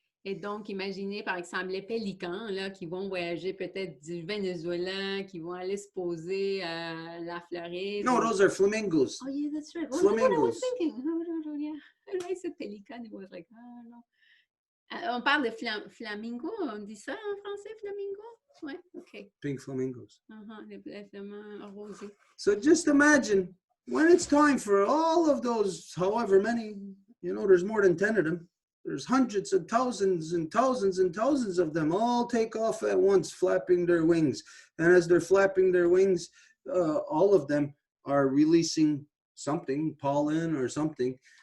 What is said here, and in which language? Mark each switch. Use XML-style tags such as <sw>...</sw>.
<fr>Et donc, imaginez, par exemple, les pélicans là, qui vont voyager peut-être du Venezuela, qui vont aller se poser à la Floride.</fr> <en>No, those are flamingos. Oh, yeah, that's right. Well, Flamingos. That's what I was thinking. Yeah. I said pélican, it was like, oh, no.</en> <fr>On parle de flamingo, on dit ça en français, flamingo? Oui, OK.</fr> <en>Pink flamingos.</en> <fr>Les flamants rosés.</fr> <en>So just imagine when it's time for all of those, however many, there's more than 10 of them. There's hundreds of thousands and thousands and thousands of them all take off at once, flapping their wings. And as they're flapping their wings, all of them are releasing something, pollen or something.</en>